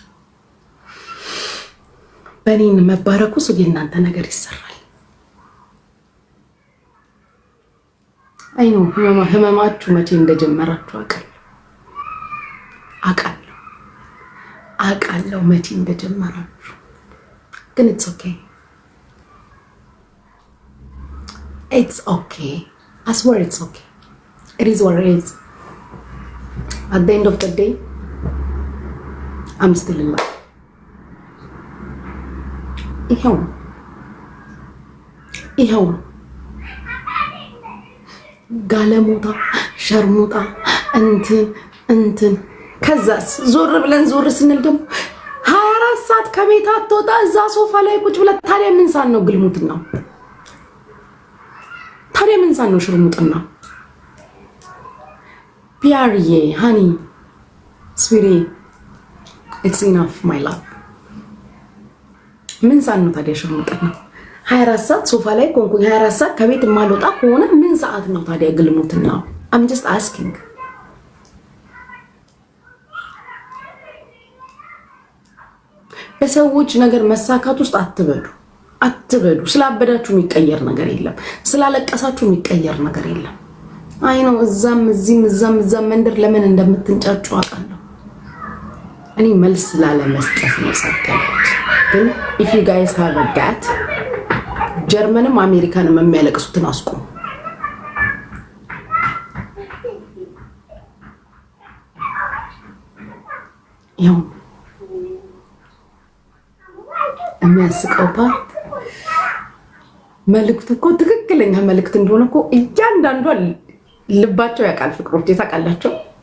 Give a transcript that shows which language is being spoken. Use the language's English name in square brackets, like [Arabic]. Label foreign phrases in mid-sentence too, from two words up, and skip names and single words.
[Amharic] በኔ መባረክ ውስጥ የእናንተ ነገር ይሰራል። አይኑ ህመማችሁ መቼ እንደጀመራችሁ አውቃለሁ መቼ እንደጀመራችሁ። ግን [English] it's okay. I swear it's okay. It is what it is. At the end of the day, I'm still in love. [Amharic] ይኸው ነው ጋለሞታ ሸርሙጣ እንትን ከዛስ ዞር ብለን ዞር ስንል ደግሞ 24 ሰዓት ከቤት አትወጣ እዛ ሶፋ ላይ ቁጭ ብለ። ታዲያ ምን ሳን ነው ግልሙትና? ታዲያ ምን ሳን ነው ሽርሙጥና? ፒያርዬ [English] honey sweetie it's enough my love። [Amharic] ምን ሳን ነው ታዲያ ሽርሙጥና? 24 ሰዓት ሶፋ ላይ ኮንኩኝ 24 ሰዓት ከቤት ማልወጣ ከሆነ ምን ሰዓት ነው ታዲያ ግልሙትና? [English] I'm just asking። [Amharic] በሰዎች ነገር መሳካት ውስጥ አትበዱ። ስላበዳችሁ የሚቀየር ነገር የለም። ስላለቀሳችሁ የሚቀየር ነገር የለም። አይ ነው እዛም መንደር ለምን እንደምትንጫጩ አውቃለሁ። እኔ መልስ ላለመስጠት ነው ሰጥተውት። ግን [English] if you guys have a gut [Amharic] ጀርመንም አሜሪካንም የሚያለቅሱትን አስቆሙ። ያው የሚያስቀው ፓርት መልእክቱ እኮ ትክክለኛ መልእክት እንደሆነ እኮ እያንዳንዷ ልባቸው ያውቃል። ፍቅሮች ታውቃላቸው።